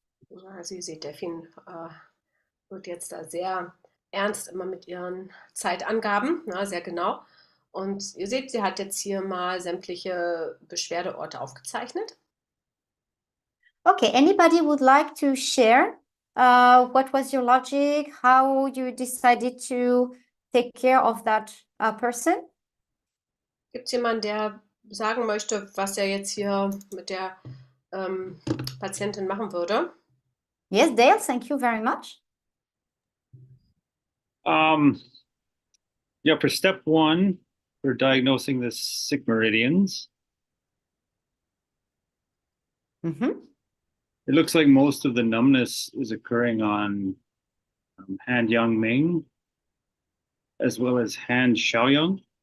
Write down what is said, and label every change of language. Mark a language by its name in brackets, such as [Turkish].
[German] Ja, also ihr seht, Delphine wird jetzt da sehr ernst immer mit ihren Zeitangaben, na, sehr genau. Und ihr seht, sie hat jetzt hier mal sämtliche Beschwerdeorte aufgezeichnet. [English] Okay, anybody would like to share what was your logic, how you decided to take care of that person? [German] Gibt es jemanden, der sagen möchte, was er jetzt hier mit der Patientin machen würde? [English] Yes, Dale, thank you very much. Yeah, for step 1, for diagnosing the sick meridians, it looks like most of the numbness is occurring on hand Yang Ming, as well as hand Xiaoyang.